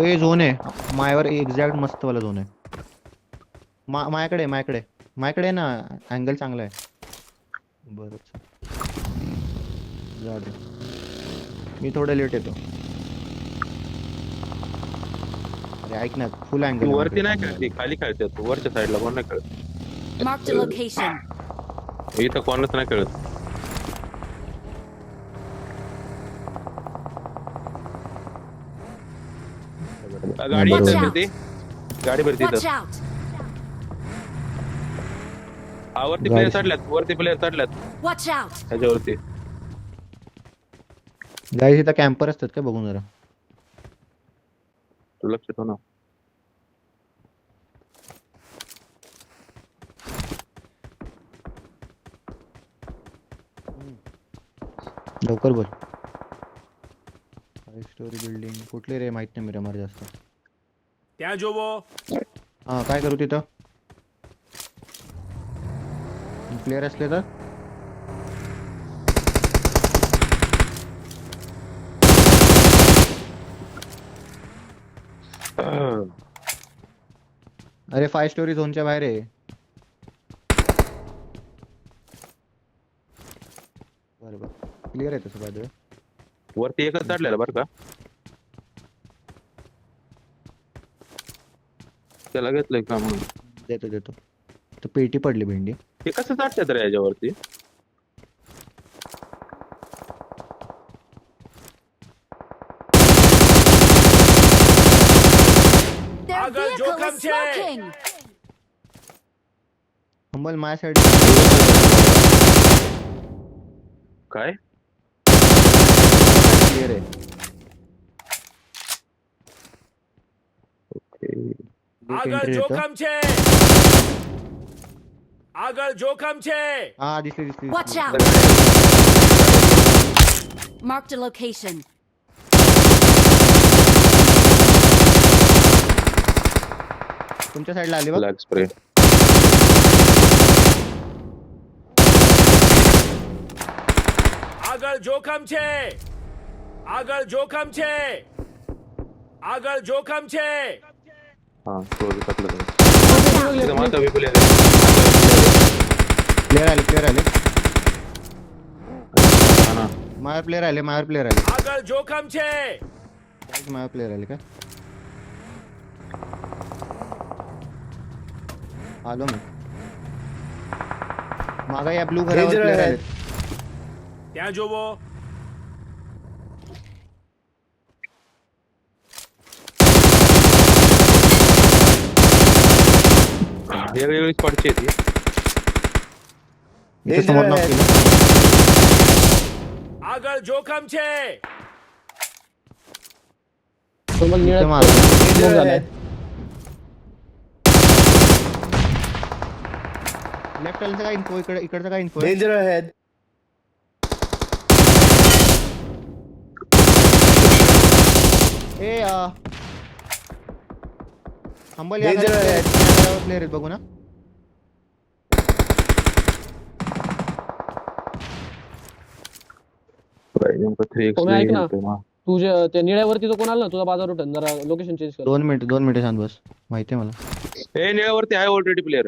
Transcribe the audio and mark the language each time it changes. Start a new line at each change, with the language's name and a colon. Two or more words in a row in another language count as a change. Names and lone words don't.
Marathi: ए झोन आहे मायावर एक्झॅक्ट मस्त वाला झोन आहे. माझ्याकडे ना अँगल चांगला आहे. बरं जाऊ दे मी थोडं लेट येतो. अरे ऐक ना फुल तू अँगल वरती नाही खेळते खाली खेळते तू. वरच्या साईडला कोण नाही खेळत.
English: Marked a location.
Marathi: इथं कोणच नाही खेळत. गाडी
English: Watch
Marathi: इथं
English: out.
Marathi: फिरते. गाडी भरती
English: Watch
Marathi: इथं.
English: out!
Marathi: हा वरती गाडी- प्लेयर चढल्यात
English: Watch out!
Marathi: ह्याच्यावरती. गाईस इथं कॅम्पर असतात का बघून जरा. तू लक्ष ठेव ना. लवकर बोल. 5
English: story building
Marathi: कुठली रे माहित नाही मिरामार जास्त.
Gujarati: ત્યાં જોવો
Marathi: हा काय करू तिथं प्लेयर असले तर अरे 5 स्टोरी झोनच्या बाहेर आहे. बरोबर क्लिअर आहे तसं बाय. वरती एकच चढलेला बरं का. त्याला घेतलंय का म्हणून. देतो तर पेटी पडली भेंडी. ते कसं चढतात रे याच्यावरती.
English: Their
Gujarati: Agad
English: vehicle
Gujarati: Jokham
English: is
Gujarati: છે.
English: smoking!
Marathi: अंबल माझ्या साईड काय क्लिअर आहे.
Gujarati: આગળ
Marathi: एंट्री येतं.
Gujarati: જોખમ છે આગળ જોખમ છે
Marathi: हा दिसली
English: Watch
Marathi: दिसली.
English: out! Marked a location.
Marathi: तुमच्या साईडला आली बघ.
English: black spray.
Gujarati: આગળ જોખમ છે આગળ જોખમ છે આગળ જોખમ છે
Marathi: हा क्लोज टाकलं त्याने.
English: Watch out!
Marathi: तिथं माझा बी प्लेयर प्लेयर आले. हा ना. माझ्यावर प्लेयर आले.
Gujarati: આગળ જોખમ છે
Marathi: माझ्यावर प्लेयर आले का आलो मी. मागा या ब्लू घरावर प्लेयर आले.
Gujarati: ત્યાં જોવો
Marathi: वेगवेगळी स्पॉटची आहे ती. इथे समोर knock केलं.
Gujarati: આગળ જોખમ છે
Marathi: सोबत निळा इथे मारलं. smoke झालाय. लेफ्ट वाल्याचा काय इन्फो इकडचा काय इन्फो
English: Danger ahead.
Marathi: ए हंबल
English: Danger ahead.
Marathi: प्लेयर आहेत बघू ना. नेमकं 3x कोणी ऐक ना. गेलतोय मग. तुझ्या त्या निळ्यावरती तो कोण आला ना तुझा बाजार उठन जरा लोकेशन चेंज कर. 2 मिनिट शांत बस. माहिती आहे मला. ए निळ्यावरती आहे
English: already player.